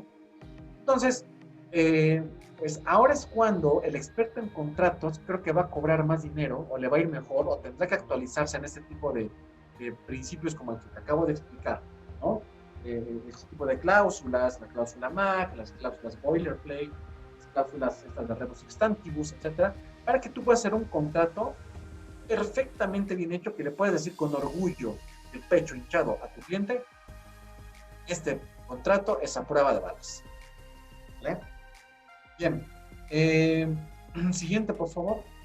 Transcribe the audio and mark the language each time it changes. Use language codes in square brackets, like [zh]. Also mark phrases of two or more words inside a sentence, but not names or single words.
[es] Entonces, pues ahora es cuando el experto en contratos creo que va a cobrar más dinero o le va a ir mejor o tendrá que actualizarse en este tipo de principios como el que te acabo de explicar, ¿no? Este tipo de cláusulas, la cláusula MAC, las cláusulas boilerplate, las cláusulas estas de [la] rebus sic stantibus, [es] etcétera, para que tú puedas hacer un contrato perfectamente bien hecho que le puedes decir con orgullo, el pecho hinchado a tu cliente, este contrato es a prueba de balas. ¿Vale? Bien. Siguiente, por favor.